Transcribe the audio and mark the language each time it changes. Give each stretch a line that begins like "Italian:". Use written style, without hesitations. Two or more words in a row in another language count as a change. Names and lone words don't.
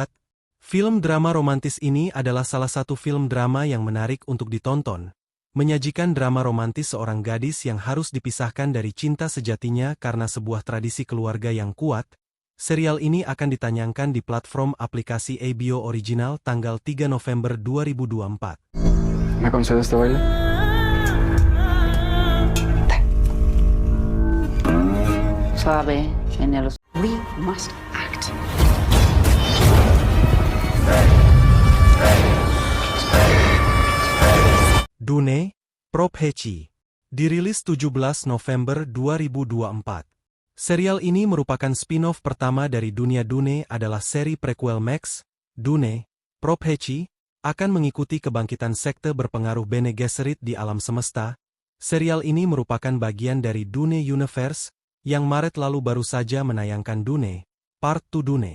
Indonesian: Film drama romantis ini adalah salah satu film drama yang menarik untuk ditonton. Menyajikan drama romantis seorang gadis yang harus dipisahkan dari cinta sejatinya karena sebuah tradisi keluarga yang kuat. Serial ini akan ditayangkan di platform aplikasi HBO Original tanggal 3 November 2024.
Spanish: ¿Me concedes este baile? Suave, menelo.
English: We must act.
Indonesian: Dune, Prophecy, dirilis 17 November 2024. Serial ini merupakan spin-off pertama dari dunia Dune adalah seri prequel Max, Dune, Prophecy, akan mengikuti kebangkitan sekte berpengaruh Bene Gesserit di alam semesta. Serial ini merupakan bagian dari Dune Universe, yang Maret lalu baru saja menayangkan Dune, Part 2 Dune.